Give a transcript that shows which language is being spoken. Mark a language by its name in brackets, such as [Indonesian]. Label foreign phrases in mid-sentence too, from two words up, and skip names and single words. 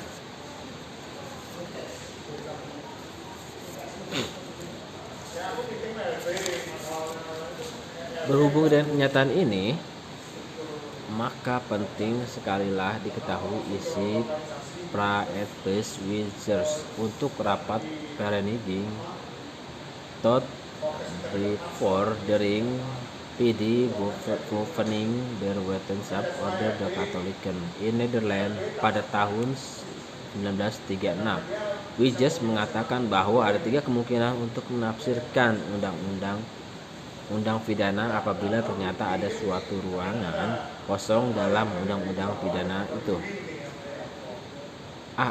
[Indonesian] Berhubung dengan kenyataan ini, maka penting sekalilah diketahui isi Praetbes Wizards untuk rapat Vereniging tot bevordering PD Beoefening der Wetenschap Orde der Katholiken in Nederland pada tahun 1936. Wizards mengatakan bahwa ada 3 kemungkinan untuk menafsirkan undang pidana apabila ternyata ada suatu ruangan kosong dalam undang-undang pidana itu. A.